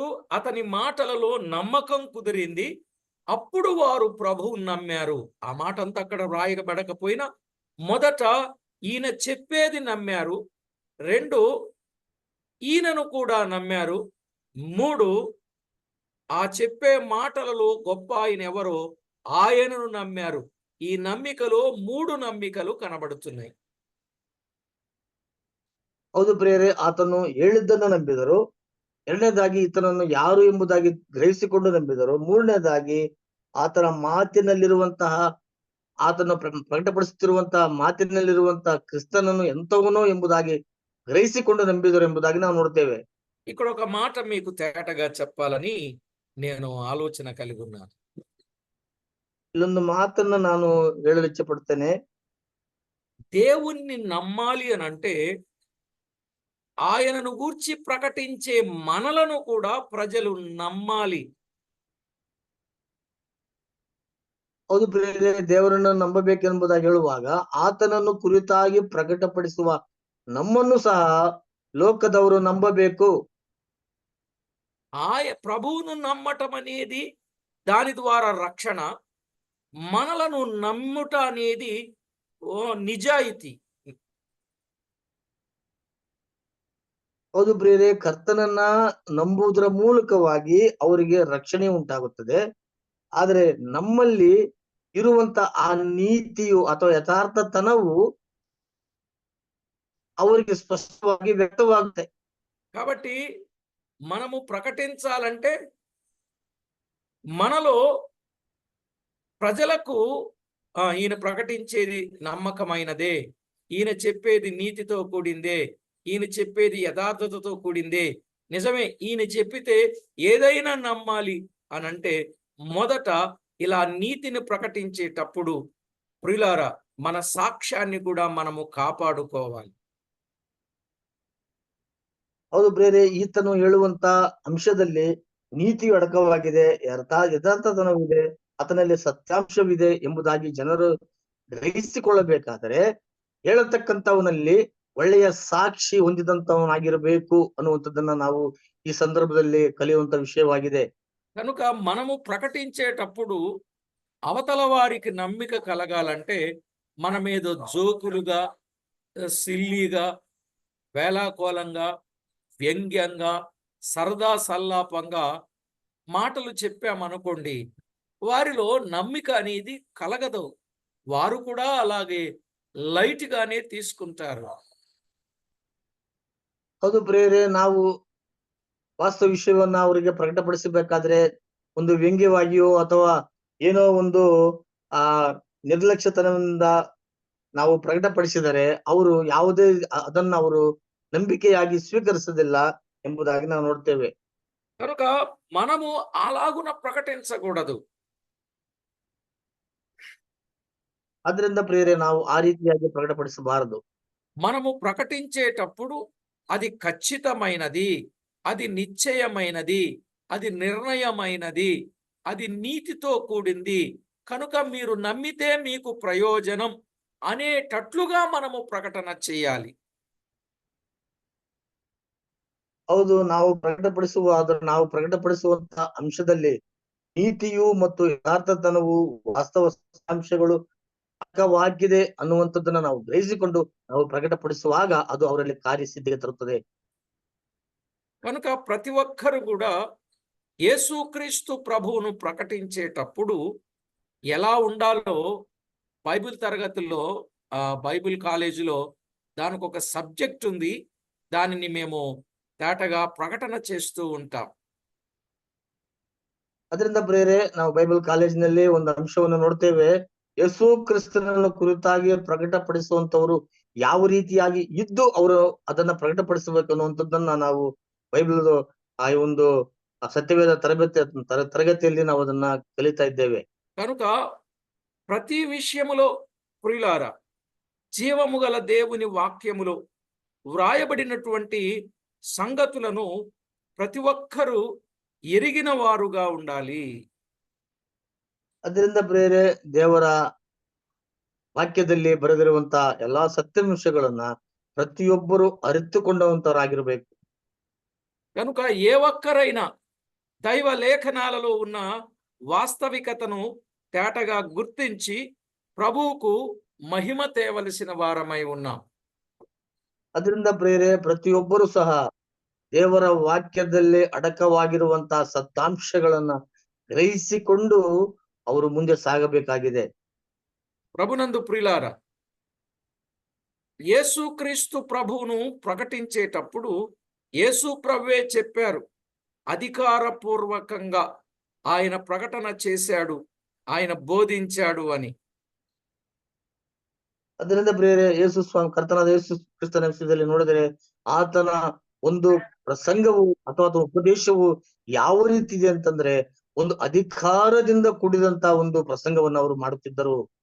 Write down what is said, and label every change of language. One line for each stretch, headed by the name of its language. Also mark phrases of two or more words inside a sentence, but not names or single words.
Telugu: అతని మాటలలో నమ్మకం కుదిరింది. అప్పుడు వారు ప్రభువుని నమ్మారు. ఆ మాట అంతా అక్కడ వ్రాయబడకపోయినా మొదట ఈయన చెప్పేది నమ్మారు. 2, ఈయనను కూడా నమ్మారు. 3, ఆ చెప్పే మాటలలో గొప్ప ఆయన ఎవరో ఆయనను నమ్మారు. ఈ నమ్మికలో 3 నమ్మికలు కనబడుతున్నాయి.
Kannada: ಹೌದು ಪ್ರಿಯರೇ, ಆತನು ಹೇಳಿದ್ದನ್ನು ನಂಬಿದರು. 2ನೇದಾಗಿ ಈತನನ್ನು ಯಾರು ಎಂಬುದಾಗಿ ಗ್ರಹಿಸಿಕೊಂಡು ನಂಬಿದರು. 3ನೇದಾಗಿ ಆತನ ಮಾತಿನಲ್ಲಿರುವಂತಹ, ಆತನು ಪ್ರಕಟಪಡಿಸುತ್ತಿರುವಂತಹ ಮಾತಿನಲ್ಲಿರುವಂತಹ ಕ್ರಿಸ್ತನನ್ನು ಎಂತವನೋ ಎಂಬುದಾಗಿ ಗ್ರಹಿಸಿಕೊಂಡು ನಂಬಿದರು ಎಂಬುದಾಗಿ ನಾವು ನೋಡ್ತೇವೆ.
Telugu: ఇక్కడ ఒక మాట మీకు తేటగా చెప్పాలని నేను ఆలోచన కలిగి ఉన్నాను.
Kannada: ಇಲ್ಲೊಂದು ಮಾತನ್ನ ನಾನು ಹೇಳಲು ಇಚ್ಛೆ ಪಡ್ತೇನೆ.
Telugu: దేవుణ్ణి నమ్మాలి అని అంటే ఆయనను గూర్చి ప్రకటించే మనలను కూడా ప్రజలు నమ్మాలి.
Kannada: ಹೌದು ಪ್ರಿಯರೇ, ದೇವರನ್ನು ನಂಬಬೇಕೆಂಬುದಾಗಿ ಹೇಳುವಾಗ ಆತನನ್ನು ಕುರಿತಾಗಿ ಪ್ರಕಟಪಡಿಸುವ ನಮ್ಮನ್ನು ಸಹ ಲೋಕದವರು ನಂಬಬೇಕು.
Telugu: ప్రభువును నమ్మటం అనేది దాని ద్వారా రక్షణ, మనలను నమ్ముట అనేది నిజాయితీ.
Kannada: ಹೌದು ಪ್ರಿಯರೇ, ಕರ್ತನನ್ನ ನಂಬುವುದರ ಮೂಲಕವಾಗಿ ಅವರಿಗೆ ರಕ್ಷಣೆ ಉಂಟಾಗುತ್ತದೆ. ಆದರೆ ನಮ್ಮಲ್ಲಿ ಇರುವಂತ ಆ ನೀತಿಯು ಅಥವಾ ಯಥಾರ್ಥತನವು ಅವರಿಗೆ ಸ್ಪಷ್ಟವಾಗಿ ವ್ಯಕ್ತವಾಗುತ್ತೆ.
Telugu: కాబట్టి మనము ప్రకటించాలంటే మనలో ప్రజలకు ఈయన ప్రకటించేది నమ్మకమైనదే, ఈయన చెప్పేది నీతితో కూడిందే, ఈయన చెప్పేది యథార్థతతో కూడిందే, నిజమే, ఈయన చెప్పితే ఏదైనా నమ్మాలి అనంటే మొదట ఇలా నీతిని ప్రకటించేటప్పుడు ప్రియులారా మన సాక్ష్యాన్ని కూడా మనము కాపాడుకోవాలి.
Kannada: ಹೌದು ಪ್ರಿಯರೇ, ಈತನು ಹೇಳುವಂತ ಅಂಶದಲ್ಲಿ ನೀತಿಯು ಅಡಕವಾಗಿದೆ, ಯಥಾರ್ಥತನವಿದೆ, ಆತನಲ್ಲಿ ಸತ್ಯಾಂಶವಿದೆ ಎಂಬುದಾಗಿ ಜನರು ಗ್ರಹಿಸಿಕೊಳ್ಳಬೇಕಾದರೆ ಹೇಳತಕ್ಕಂಥವನಲ್ಲಿ ಒಳ್ಳೆಯ ಸಾಕ್ಷಿ ಹೊಂದಿದಂತವನಾಗಿರಬೇಕು ಅನ್ನುವಂಥದ್ದನ್ನ ನಾವು ಈ ಸಂದರ್ಭದಲ್ಲಿ ಕಲಿಯುವಂತ ವಿಷಯವಾಗಿದೆ.
Telugu: కనుక మనము ప్రకటించేటప్పుడు అవతల వారికి నమ్మిక కలగాలంటే మన మీద జోకులుగా, సిల్లీగా, వేలాకోలంగా, వ్యంగ్యంగా, సరదా సల్లాపంగా మాటలు చెప్పామనుకోండి, వారిలో నమ్మిక అనేది కలగదు. వారు కూడా అలాగే లైట్ గానే తీసుకుంటారు.
Kannada: ಹೌದು ಪ್ರಿಯರೇ, ನಾವು ವಾಸ್ತವ ವಿಷಯವನ್ನ ಅವರಿಗೆ ಪ್ರಕಟಪಡಿಸಬೇಕಾದ್ರೆ ಒಂದು ವ್ಯಂಗ್ಯವಾಗಿಯೋ ಅಥವಾ ಏನೋ ಒಂದು ಆ ನಿರ್ಲಕ್ಷ್ಯತನದಿಂದ ನಾವು ಪ್ರಕಟಪಡಿಸಿದರೆ ಅವರು ಯಾವುದೇ ಅದನ್ನ ಅವರು ನಂಬಿಕೆಯಾಗಿ ಸ್ವೀಕರಿಸುವುದಿಲ್ಲ ಎಂಬುದಾಗಿ ನಾವು ನೋಡ್ತೇವೆ.
Telugu: కనుక మనము అలాగున ప్రకటించకూడదు.
Kannada: ಅದರಿಂದ ಪ್ರಿಯರೇ, ನಾವು ಆ ರೀತಿಯಾಗಿ ಪ್ರಕಟಪಡಿಸಬಾರದು.
Telugu: మనము ప్రకటించేటప్పుడు అది ఖచ్చితమైనది, అది నిశ్చయమైనది, అది నిర్ణయమైనది, అది నీతితో కూడింది, కనుక మీరు నమ్మితే మీకు ప్రయోజనం అనేటట్లుగా మనము ప్రకటన చేయాలి.
Kannada: ಹೌದು, ನಾವು ಪ್ರಕಟಪಡಿಸುವಂತ ಅಂಶದಲ್ಲಿ ನೀತಿಯು ಮತ್ತು ಯಥಾರ್ಥತನವು ವಾಸ್ತವ ಅಂಶಗಳು ಅಕ್ಕವಾಗಿದೆ ಅನ್ನುವಂಥದ್ದನ್ನ ನಾವು ಗ್ರಹಿಸಿಕೊಂಡು ನಾವು ಪ್ರಕಟಪಡಿಸುವಾಗ ಅದು ಅವರಲ್ಲಿ ಕಾರ್ಯಸಿದ್ಧಿಗೆ ತರುತ್ತದೆ.
Telugu: కనుక ప్రతి ఒక్కరు కూడా యేసుక్రీస్తు ప్రభువును ప్రకటించేటప్పుడు ఎలా ఉండాలో బైబిల్ తరగతుల్లో, బైబిల్ కాలేజీలో దానికి ఒక సబ్జెక్ట్ ఉంది. దానిని మేము తేటగా ప్రకటన చేస్తూ ఉంటాం.
Kannada: ಅದರಿಂದ ಪ್ರಿಯರೇ, ನಾವು ಬೈಬಲ್ ಕಾಲೇಜಿನಲ್ಲಿ ಒಂದು ಅಂಶವನ್ನು ನೋಡ್ತೇವೆ. ಯೇಸು ಕ್ರಿಸ್ತನನ್ನು ಕುರಿತಾಗಿ ಪ್ರಕಟಪಡಿಸುವಂತವರು ಯಾವ ರೀತಿಯಾಗಿ ಇದ್ದು ಅವರು ಅದನ್ನ ಪ್ರಕಟಪಡಿಸಬೇಕು ಅನ್ನುವಂಥದ್ದನ್ನ ನಾವು ಬೈಬಲ್ ಆ ಒಂದು ಸತ್ಯವೇದ ತರಗತಿಯಲ್ಲಿ ನಾವು ಅದನ್ನ ಕಲಿತಾ ಇದ್ದೇವೆ.
Telugu: కనుక ప్రతి విషయములో ప్రియులారా జీవము గల దేవుని వాక్యములో వ్రాయబడినటువంటి సంగతులను ప్రతి ఒక్కరూ ఎరిగిన వారుగా ఉండాలి.
Kannada: ಅದರಿಂದ ಪ್ರಿಯರೇ, ದೇವರ ವಾಕ್ಯದಲ್ಲಿ ಬರೆದಿರುವಂತ ಎಲ್ಲಾ ಸತ್ಯಾಂಶಗಳನ್ನ ಪ್ರತಿಯೊಬ್ಬರು ಅರಿತುಕೊಂಡವಂತವರಾಗಿರ್ಬೇಕು.
Telugu: కనుక ఏ ఒక్కరైనా దైవ లేఖనాలలో ఉన్న వాస్తవికతను తేటగా గుర్తించి ప్రభువుకు మహిమ తేవలసిన వారమై ఉన్నాం.
Kannada: ಅದರಿಂದ ಪ್ರಿಯರೇ, ಪ್ರತಿಯೊಬ್ಬರು ಸಹ ದೇವರ ವಾಕ್ಯದಲ್ಲಿ ಅಡಕವಾಗಿರುವಂತಹ ಸತ್ಯಾಂಶಗಳನ್ನ ಗ್ರಹಿಸಿಕೊಂಡು ಅವರು ಮುಂದೆ ಸಾಗಬೇಕಾಗಿದೆ.
Telugu: ప్రభునందు ప్రియులారా, యేసుక్రీస్తు ప్రభువును ప్రకటించేటప్పుడు యేసు ప్రభువే చెప్పారు, అధికారపూర్వకంగా ఆయన ప్రకటన చేశాడు, ఆయన బోధించాడు అని.
Kannada: ಅದರಿಂದ ಪ್ರಿಯರೇ, ಕರ್ತನಾದ ಯೇಸು ಕ್ರಿಸ್ತನ ವಿಷಯದಲ್ಲಿ ನೋಡಿದರೆ ಆತನ ಒಂದು ಪ್ರಸಂಗವು ಅಥವಾ ಉಪದೇಶವು ಯಾವ ರೀತಿ ಇದೆ ಅಂತಂದ್ರೆ ಒಂದು ಅಧಿಕಾರದಿಂದ ಕೂಡಿದಂತ ಒಂದು ಪ್ರಸಂಗವನ್ನು ಅವರು ಮಾಡುತ್ತಿದ್ದರು.